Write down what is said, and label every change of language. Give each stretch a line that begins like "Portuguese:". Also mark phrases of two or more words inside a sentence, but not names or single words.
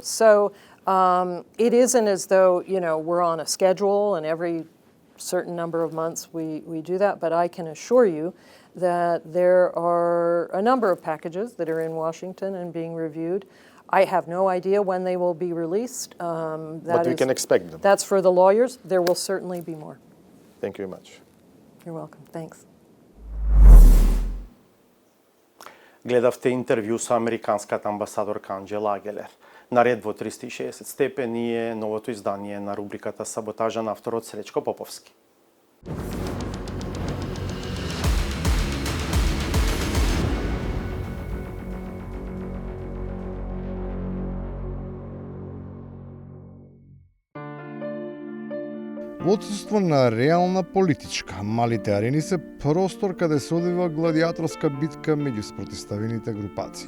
English: So it isn't as though, we're on a schedule and every certain number of months we do that, but I can assure you that there are a number of packages that are in Washington and being reviewed. I have no idea when they will be released. But we can expect them. That's for the lawyers. There will certainly be more. Thank you very much. You're welcome. Thanks.
Macedonian: Гледавте интервју со американската амбасадорка Анџела Агелер. Наред во 360 степени е новото издание на рубриката Саботажа на авторот Сречко Поповски. Во отсутство на реална политичка, малите арени се простор каде се одвива гладиаторска битка меѓу спротиставените групации.